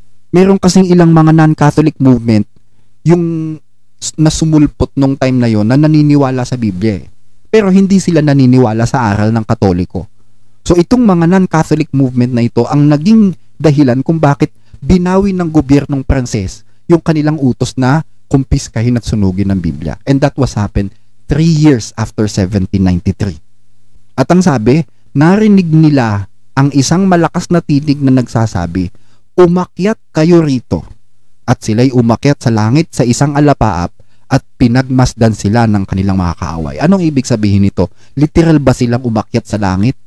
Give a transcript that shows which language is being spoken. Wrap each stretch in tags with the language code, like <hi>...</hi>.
<tl>Meron kasing ilang mga non-Catholic movement yung nasumulpot nung time na yon na naniniwala sa Biblia pero hindi sila naniniwala sa aral ng Katoliko. So itong mga non-Catholic movement na ito ang naging dahilan kung bakit binawi ng gobyernong Pranses yung kanilang utos na kumpiskahin at sunugin ng Biblia.</tl> <en>And that was happened 3 years after 1793.</en> <tl>At ang sabi, narinig nila ang isang malakas na tinig na nagsasabi, "Umakyat kayo rito." At sila'y umakyat sa langit sa isang alapaap at pinagmasdan sila ng kanilang mga kaaway. Anong ibig sabihin nito? Literal ba silang umakyat sa langit?</tl>